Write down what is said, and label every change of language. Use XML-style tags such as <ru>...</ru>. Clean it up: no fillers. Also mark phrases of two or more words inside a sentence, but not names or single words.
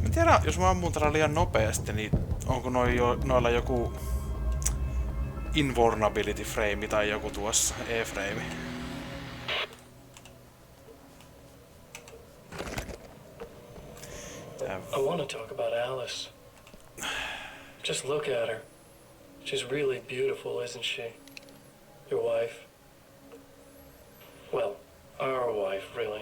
<fi>jos mä ammun tällä liian nopeasti, niin onko noilla joku</fi> <en>invulnerability frame</en> <fi>tai joku tuossa E-frame?</fi> <en>I want to talk about Alice. Just look at her. She's really beautiful, isn't she? Your wife. Well, our wife, really.</en>